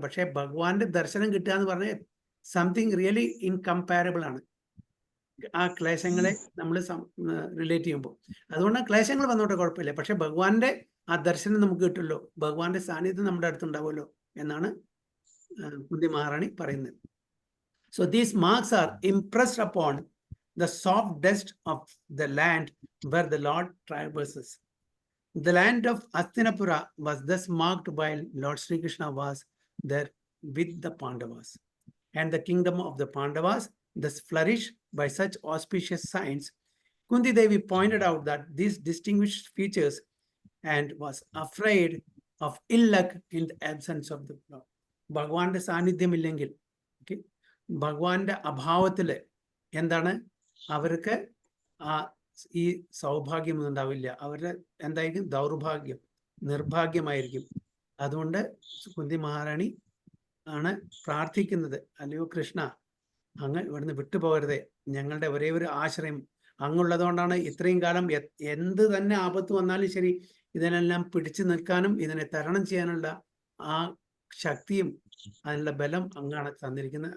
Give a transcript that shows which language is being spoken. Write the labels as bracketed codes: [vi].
[ml] പക്ഷെ ഭഗവാന്റെ ദർശനം കിട്ടുക എന്ന് പറഞ്ഞാൽ [en] something really incomparable [ml] ആണ് ആ ക്ലേശങ്ങളെ നമ്മൾ റിലേറ്റ് ചെയ്യുമ്പോൾ. അതുകൊണ്ട് ക്ലേശങ്ങൾ വന്നോട്ടെ, കുഴപ്പമില്ല, പക്ഷെ ഭഗവാന്റെ ആ ദർശനം നമുക്ക് കിട്ടുമല്ലോ, ഭഗവാന്റെ സാന്നിധ്യം നമ്മുടെ അടുത്തുണ്ടാവുമല്ലോ എന്നാണ് കുന്തി മഹാറാണി പറയുന്നത്. [en] So these marks are impressed upon the soft dust of the land where the Lord traverses. The land of Hastinapura was thus marked while Lord Sri Krishna was there with the Pandavas. And the kingdom of the Pandavas thus flourished by such auspicious signs. Kunti Devi pointed out that these distinguished features and was afraid of ill luck in the absence of the Lord. [ml] ഭഗവാന്റെ സാന്നിധ്യം ഇല്ലെങ്കിൽ, ഭഗവാന്റെ അഭാവത്തിൽ എന്താണ് അവർക്ക് ഈ സൗഭാഗ്യം ഉണ്ടാവില്ല, അവരുടെ എന്തായിരിക്കും? ദൗർഭാഗ്യം, നിർഭാഗ്യമായിരിക്കും. അതുകൊണ്ട് കുന്തി മഹാറാണി ആണ് പ്രാർത്ഥിക്കുന്നത്, അല്ലയോ കൃഷ്ണ, അങ്ങ് ഇവിടുന്ന് വിട്ടുപോകരുതേ, ഞങ്ങളുടെ ഒരേ ഒരു ആശ്രയം അങ്ങുള്ളതുകൊണ്ടാണ് ഇത്രയും കാലം എന്ത് തന്നെ ആപത്ത് വന്നാലും ശരി ഇതിനെല്ലാം പിടിച്ചു നിൽക്കാനും ഇതിനെ തരണം ചെയ്യാനുള്ള ആ ശക്തിയും അതിനുള്ള ബലം അങ്ങാണ് തന്നിരിക്കുന്നത്.